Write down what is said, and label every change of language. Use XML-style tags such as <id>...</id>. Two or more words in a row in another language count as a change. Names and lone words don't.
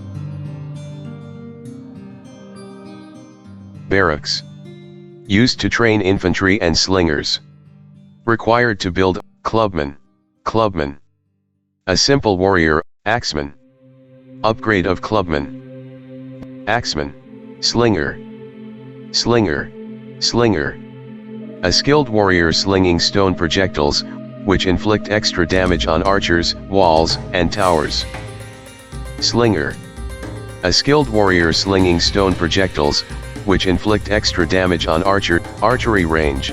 <en>Barracks. Used to train infantry and slingers. Required to build, clubman, clubman. A simple warrior, axeman. Upgrade of clubman. Axeman, slinger, slinger, slinger. A skilled warrior slinging stone projectiles, which inflict extra damage on archers, walls, and towers. Slinger. A skilled warrior slinging stone projectiles, which inflict extra damage on archery range.</en>